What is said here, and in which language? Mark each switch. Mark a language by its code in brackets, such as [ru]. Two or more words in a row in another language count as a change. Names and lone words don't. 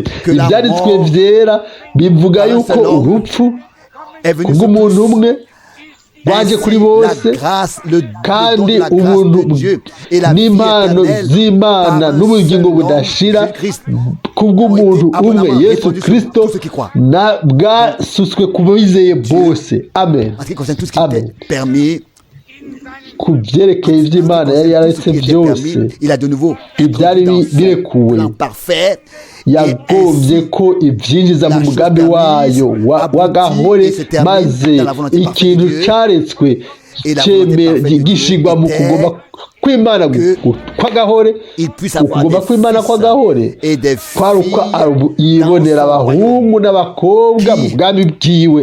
[rn] Ibyanditswe byera bivuga yuko urupfu kubw'umuntu umwe waje kuri bose, kandi ubuntu n'impano z'Imana n'ubugingo budashira kubw'umuntu umwe Yesu Kristo bwasutswe ku bizeye bose. Amen. Amen. Ku byerekeye iby'Imana yari yaretse byose ibyari birekuwe, yagombye ko ibyinjiza mu mugambi wayo w'agahore, maze ikintu cyaretswe gishigwa mu kugomba kw'Imana kw'agahore. Ukugomba kw'Imana kw'agahore kwari uko yibonera abahungu n'abakobwa mu bwami bwiwe.